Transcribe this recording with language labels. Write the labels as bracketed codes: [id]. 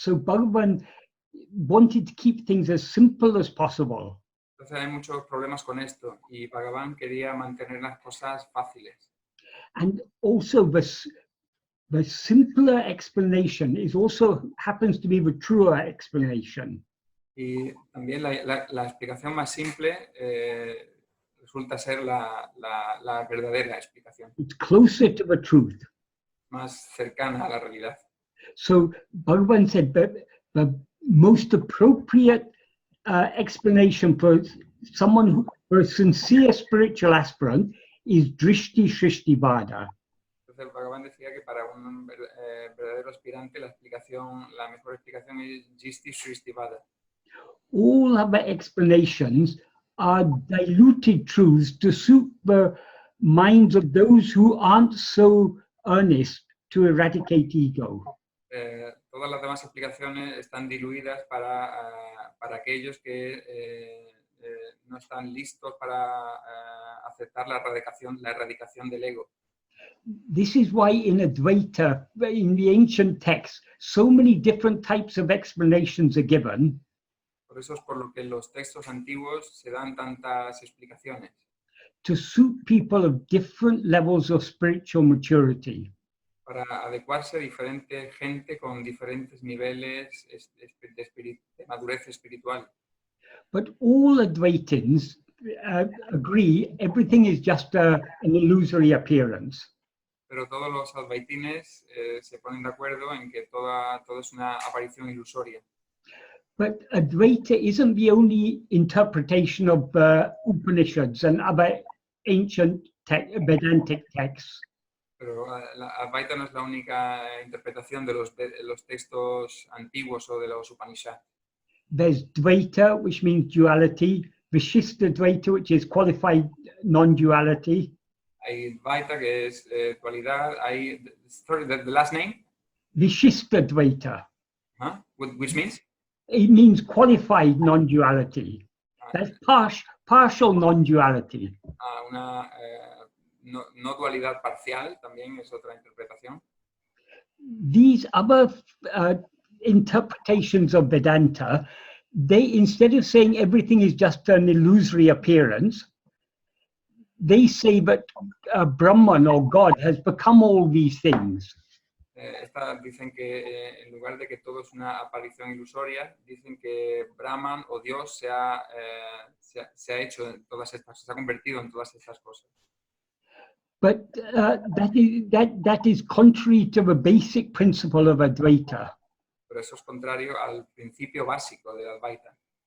[en] So Bhagavan wanted to keep things as simple as possible. [es] Entonces hay muchos problemas con esto y Bhagavan quería mantener las cosas fáciles. [en] And also the simpler explanation happens to be the truer explanation. [es] Y también la explicación más simple resulta ser la verdadera explicación. [en] It's closer to the truth. [es] Más cercana a la realidad. [en] So Bhagavan said that the most appropriate explanation for for a sincere spiritual aspirant is drishti shrishti vāda. [es] Entonces Bhagavan decía que para un verdadero aspirante la mejor explicación es drishti shrishti vāda. [en] All other explanations are diluted truths to suit the minds of those who aren't so earnest to eradicate ego. [es] Todas las demás explicaciones están diluidas para aquellos que no están listos para aceptar la erradicación del ego. [en] This is why in Advaita, in the ancient texts, so many different types of explanations are given. [es] Por eso es por lo que en los textos antiguos se dan tantas explicaciones. [en] To suit people of different levels of spiritual maturity. [es] Para adecuarse a diferente gente con diferentes niveles de madurez espiritual. [en] But all Advaitins agree everything is just an illusory appearance. [es] Pero todos los advaitines se ponen de acuerdo en que todo es una aparición ilusoria. [en] But Advaita isn't the only interpretation of Upanishads and other ancient Vedantic texts. [es] Pero la Advaita no es la única interpretación de los textos antiguos o de los Upanishads. [en] There's Dvaita, which means duality, Vishishta Dvaita, which is qualified non-duality. [es] Hay Dvaita, que es dualidad. [en] Sorry, the last name? Vishishta Dvaita. Huh? Which means? It means qualified non-duality. That's partial non-duality. [es] Una no dualidad parcial también es otra interpretación. [en] These other interpretations of Vedanta, they, instead of saying everything is just an illusory appearance, they say that Brahman or God has become all these things. [es] Dicen que en lugar de que todo es una aparición ilusoria, dicen que Brahman o Dios se ha hecho en todas estas, se ha convertido en todas estas cosas. [en] But that is contrary to the basic principle of Advaita. [es] Pero eso es contrario al principio básico de Advaita.